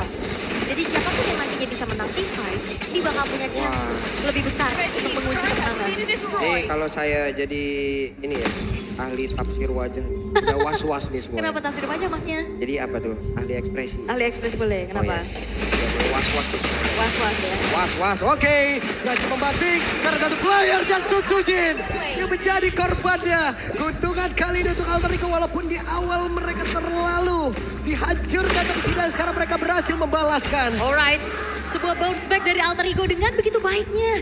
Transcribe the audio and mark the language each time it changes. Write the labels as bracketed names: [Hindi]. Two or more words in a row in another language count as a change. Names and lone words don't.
[Indonesian] Jadi siapapun yang nantinya bisa menang [English] tim fight, [Indonesian] ini bakal punya chance lebih besar untuk mengunci kemenangan. Kalau saya jadi ini ya, ahli tafsir wajah. Udah was-was nih semua. Kenapa tafsir aja masnya? Jadi apa tuh? Ahli ekspresi. Ahli ekspresi boleh, kenapa? Udah mulai was-was tuh. Was-was ya. Was-was, oke. Berhasil membanting karena satu player dan Sun Tzu Jin yang menjadi korbannya. Keuntungan kali ini untuk Alter Ego walaupun di awal mereka terlalu dihancurkan tapi setidaknya sekarang mereka berhasil membalaskan. Alright, sebuah [English] bounce back [Indonesian] dari Alter Ego dengan begitu baiknya.